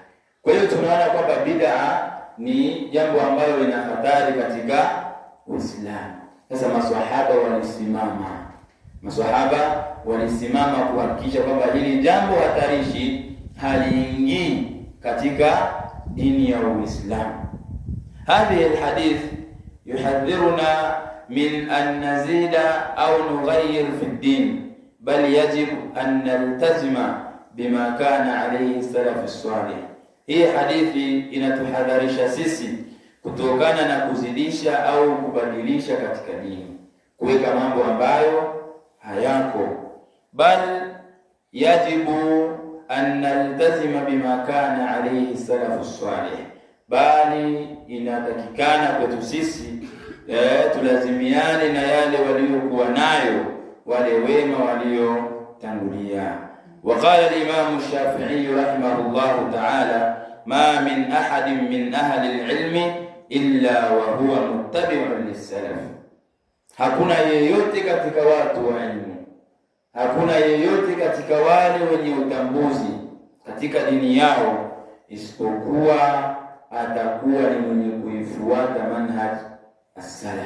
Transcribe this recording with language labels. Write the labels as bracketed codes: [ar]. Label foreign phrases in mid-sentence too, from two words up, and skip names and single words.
[sw] Kwa hiyo tunaona kwamba bid'a ni jambo ambalo lina hatari katika Uislamu. Sasa maswahaba walisimama kuhakikisha kwamba hili jambo hatarishi haliingii katika dini ya Uislamu. [ar] هذه الحديث يحذرنا من أن نزيد أو نغير في الدين، بل يجب أن نلتزم بما كان عليه السلف الصالح. [sw] Hii hadithi inatuhadharisha sisi kutokana na kuzidisha au kubadilisha katika dini, kuweka mambo ambayo hayako, [ar] بل يجب أن نلتزم بما كان عليه السلف الصالح, [sw] bali inatakikana kwetu sisi tulazimiane na yale waliokuwa nayo wale wema waliotangulia. [ar] وقال الإمام الشافعي رحمه الله تعالى، ما من أحد من أهل العلم إلا وهو متبع للسلف. [sw] Hakuna yeyote katika watu wa ilmu, hakuna yeyote katika wale wenye utambuzi katika dini yao isipokuwa atakuwa ni mwenye kuifuata [ar] منهج السلف.